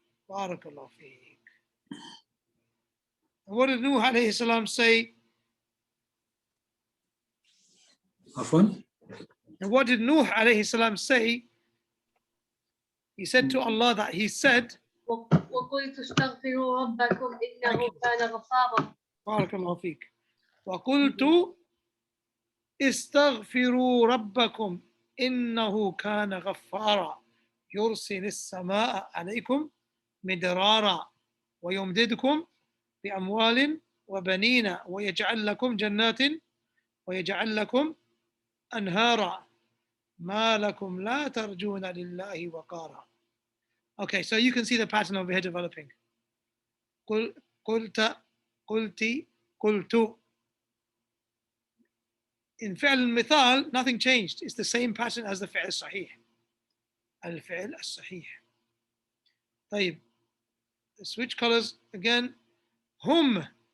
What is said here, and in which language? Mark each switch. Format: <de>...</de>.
<ar>barakallahu feek.</ar> <en>And what did Nuh alayhi salam say?</en> <ar>عفوا.</ar> <en>And what did Nuh alayhi salam say? He said to Allah that he said,</en> <ar>وقلت استغفروا ربكم إنه كان غفارا. barakallahu feek. وقلت استغفروا ربكم إنه كان غفارا يرسل السماء عليكم مدرارا ويمددكم بأموال وبنين ويجعل لكم جنات ويجعل لكم أنهارا ما لكم لا ترجون لله وقارا.</ar> <en>Okay, so you can see the pattern over here developing.</en> <ar>قلت قلتي قلت.</ar> <en>In فعل المثال, nothing changed. It's the same pattern as the فعل الصحيح.</en> <ar>الفعل الصحيح. طيب.</ar> <en>Switch colors again.</en> <ar>هم.</ar>